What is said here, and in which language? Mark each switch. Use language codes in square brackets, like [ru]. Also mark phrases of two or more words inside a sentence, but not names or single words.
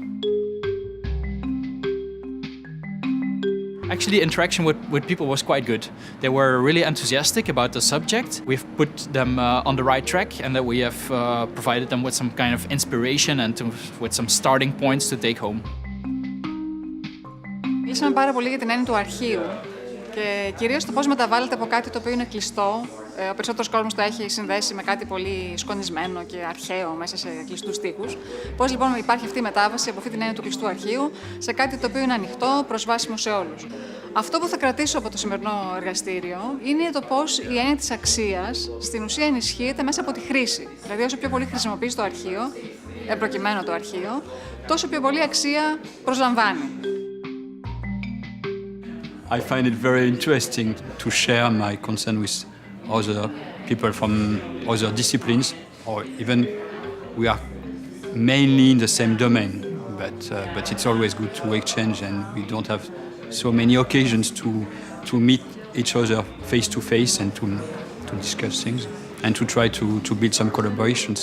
[en] Actually, interaction with people was quite good. They were really enthusiastic about the subject. We've put them on the right track, and that we have provided them with some kind of inspiration and with some starting points to take home. [el] Μιλήσαμε πάρα πολύ για την έννοια του αρχείου και κυρίως το πώς μεταβάλλεται από κάτι το οποίο είναι κλειστό. Ο περισσότερος κόσμος το έχει συνδέσει με κάτι πολύ σκονισμένο και αρχαίο μέσα σε κλειστούς τοίχους. Πώς λοιπόν υπάρχει αυτή η μετάβαση από αυτή την έννοια του κλειστού αρχείου σε κάτι το οποίο είναι ανοιχτό, προσβάσιμο σε όλους. Αυτό που θα κρατήσω από το σημερινό εργαστήριο είναι το πώς η έννοια της αξίας στην ουσία ενισχύεται μέσα από τη χρήση. Δηλαδή, όσο πιο πολύ χρησιμοποιείς το αρχείο, προκειμένου το αρχείο, τόσο πιο πολύ αξία προσλαμβάνει. [en] I find it very interesting to share my concern with other people from other disciplines, or even we are mainly in the same domain, but it's always good to exchange, and we don't have so many occasions to meet each other face to face and to discuss things and to try to build some collaborations.